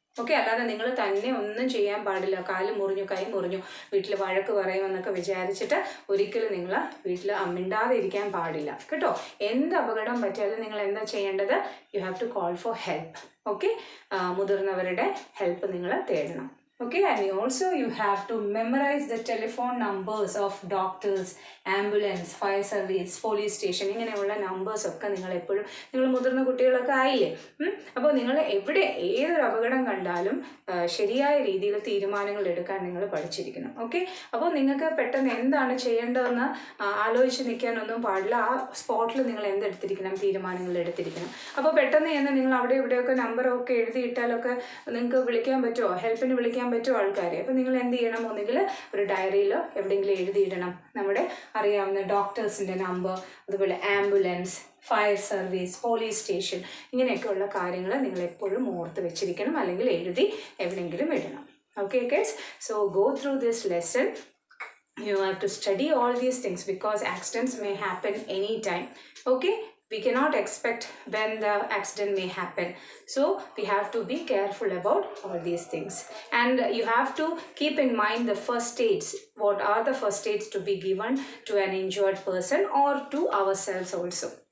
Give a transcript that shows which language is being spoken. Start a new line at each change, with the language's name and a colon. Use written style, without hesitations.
Malayalam: Okay, അല്ലാതെ നിങ്ങൾ തന്നെ ഒന്നും ചെയ്യാൻ പാടില്ല. കാല് മുറിഞ്ഞു, കൈ മുറിഞ്ഞു, വീട്ടിൽ വഴക്ക് പറയുമെന്നൊക്കെ വിചാരിച്ചിട്ട് ഒരിക്കലും നിങ്ങൾ വീട്ടിൽ മിണ്ടാതെ ഇരിക്കാൻ പാടില്ല കേട്ടോ. എന്ത് അപകടം പറ്റിയാലും നിങ്ങൾ എന്താ ചെയ്യേണ്ടത്,
English: You have to call for help.
Malayalam: Okay, മുതിർന്നവരുടെ ഹെൽപ്പ് നിങ്ങൾ തേടണം.
English: Okay, and also you have to memorize the telephone numbers of doctors, ambulance, fire service, police station.
Malayalam: ഇങ്ങനെയുള്ള നമ്പേഴ്സ് ഒക്കെ നിങ്ങൾ എപ്പോഴും, നിങ്ങൾ മുതിർന്ന കുട്ടികളൊക്കെ ആയില്ലേ, അപ്പോൾ നിങ്ങൾ എവിടെ ഏതൊരു അപകടം കണ്ടാലും ശരിയായ രീതിയിൽ തീരുമാനങ്ങൾ എടുക്കാൻ നിങ്ങൾ പഠിച്ചിരിക്കണം. ഓക്കെ, അപ്പോൾ നിങ്ങൾക്ക് പെട്ടെന്ന് എന്താണ് ചെയ്യേണ്ടതെന്ന് ആലോചിച്ച് നിൽക്കാനൊന്നും പാടില്ല. ആ സ്പോട്ടിൽ നിങ്ങൾ എന്തെടുത്തിരിക്കണം, തീരുമാനങ്ങൾ എടുത്തിരിക്കണം. അപ്പോൾ പെട്ടെന്ന് തന്നെ നിങ്ങൾ അവിടെ ഇവിടെയൊക്കെ നമ്പറൊക്കെ എഴുതിയിട്ടാലൊക്കെ നിങ്ങൾക്ക് വിളിക്കാൻ പറ്റുമോ, ഹെൽപ്പിന് വിളിക്കാൻ പറ്റുമോ ആൾക്കാരെ. അപ്പോൾ നിങ്ങൾ എന്ത് ചെയ്യണം, ഒന്നുകിൽ ഒരു ഡയറിയിലോ എവിടെയെങ്കിലും എഴുതിയിടണം നമ്മുടെ അറിയാവുന്ന ഡോക്ടേഴ്സിൻ്റെ നമ്പർ, അതുപോലെ ambulance, fire service, police station, ഇങ്ങനെയൊക്കെയുള്ള കാര്യങ്ങൾ നിങ്ങൾ എപ്പോഴും ഓർത്ത് വെച്ചിരിക്കണം, അല്ലെങ്കിൽ എഴുതി എവിടെയെങ്കിലും ഇടണം.
English: Okay kids, so go through this lesson. You have to study all these things because accidents may happen anytime. Okay, we cannot expect when the accident may happen, so we have to be careful about all these things. And you have to keep in mind the first aids. What are the first aids to be given to an injured person or to ourselves also.